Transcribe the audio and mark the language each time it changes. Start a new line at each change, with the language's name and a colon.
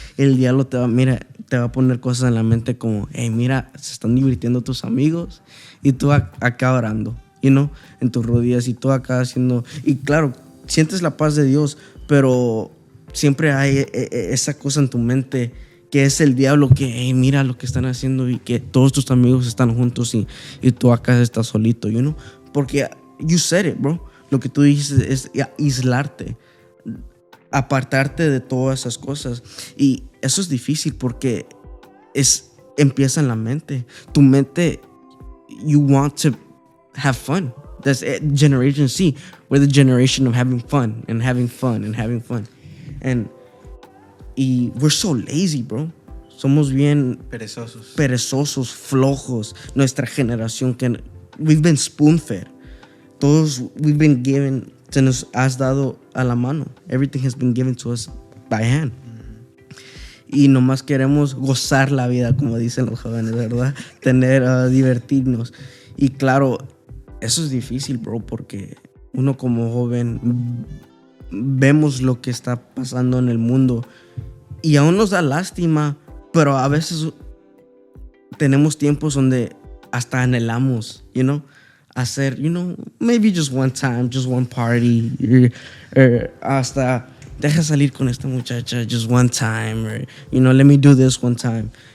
Spanish: El diablo te va a poner cosas en la mente como, mira, se están divirtiendo tus amigos y tú acá orando, en tus rodillas, y tú acá haciendo, y claro, sientes la paz de Dios, pero siempre hay esa cosa en tu mente que es el diablo, que mira lo que están haciendo y que todos tus amigos están juntos y tú acá estás solito, porque
English: you said it, bro.
Spanish: Lo que tú dices es aislarte. apartarte de todas esas cosas. Y eso es difícil porque empieza en la mente. Tu mente,
English: you want to have fun. That's Generation C. We're the generation of having fun and having fun and having fun. Y we're so lazy, bro.
Spanish: Somos bien perezosos, flojos. Nuestra generación que
English: we've been spoon-fed.
Spanish: Todos
English: we've been given,
Spanish: se nos has dado a la mano.
English: Everything has been given to us by hand.
Spanish: Y nomás queremos gozar la vida, como dicen los jóvenes, ¿verdad? Divertirnos. Y claro, eso es difícil, bro, porque uno como joven vemos lo que está pasando en el mundo y aún nos da lástima, pero a veces tenemos tiempos donde hasta anhelamos, hacer,
English: maybe just one time, just one party,
Spanish: hasta deja salir con esta muchacha
English: just one time, or, let me do this one time.